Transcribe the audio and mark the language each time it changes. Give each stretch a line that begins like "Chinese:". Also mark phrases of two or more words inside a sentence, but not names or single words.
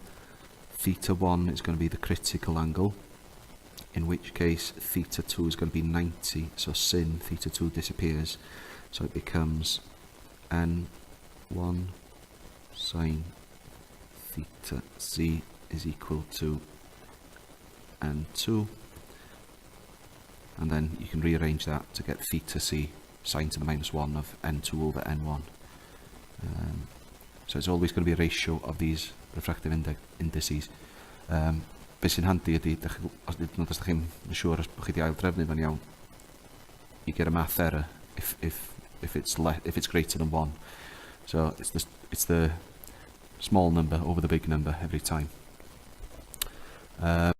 English: Theta 1 is going to be the critical angle, in which case theta 2 is going to be 90, so sin theta 2 disappears, so it becomes N1 sine theta z is equal to N2, and then you can rearrange that to get theta c sine to the minus 1 of N2 over N1. So it's always going to be a ratio of these refractive indices.
Welsh: Beth sy'n handi ydy, os ydych chi'n siŵr os bych chi wedi ail drefnu fan iawn,
English: you get a math error if it's greater than 1. So it's the small number over the big number every time.